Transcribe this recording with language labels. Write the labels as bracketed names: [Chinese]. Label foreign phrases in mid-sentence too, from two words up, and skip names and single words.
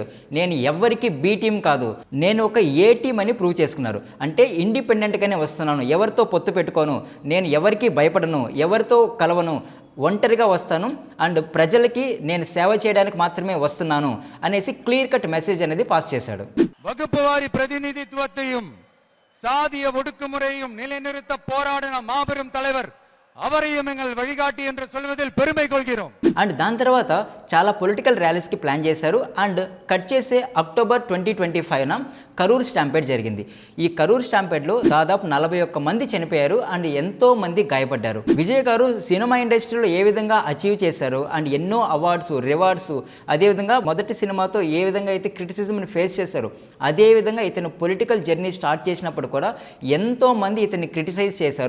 [Telugu] నేను ఎవ్వరికి [English] B team [Telugu] కాదు, నేను ఒక [English] A team [Telugu] అని ప్రూవ్ చేసుకున్నారు. అంటే ఇండిపెండెంట్గానే వస్తున్నాను, ఎవరితో పొత్తు పెట్టుకోను, నేను ఎవరికి భయపడను, ఎవరితో కలవను, ఒంటరిగా వస్తాను అండ్ ప్రజలకి నేను సేవ చేయడానికి మాత్రమే వస్తున్నాను అనేసి [English] clear cut message [Telugu] అనేది పాస్ చేశాడు. [Tamil] வகுப்பு வாரி பிரதிநிதித்துவத்தையும் சாதிய ஒடுக்குமுறையும் நிலைநிறுத்த போராடின மாபெரும் தலைவர் அவரையும் எங்கள் வழிகாட்டி என்று சொல்வதில் பெருமை கொள்கிறோம். [Telugu] అండ్ దాని తర్వాత చాలా [English] political rallies [Telugu] ప్లాన్ చేశారు. అండ్ కట్ చేసే అక్టోబర్ 2025న కరూర్ స్టాంపేడ్ జరిగింది. ఈ కరూర్ స్టాంపేడ్లో దాదాపు 41 మంది చనిపోయారు అండ్ ఎంతో మంది గాయపడ్డారు. విజయ్ గారు [English] cinema industry [Telugu] ఏ విధంగా అచీవ్ చేశారు అండ్ ఎన్నో [English] awards, rewards, [Telugu] అదేవిధంగా మొదటి సినిమాతో ఏ విధంగా అయితే [English] criticism face [Telugu] చేశారు, అదేవిధంగా ఇతను [English] political journey start [Telugu] చేసినప్పుడు కూడా ఎంతో మంది ఇతన్ని క్రిటిసైజ్ చేశారు.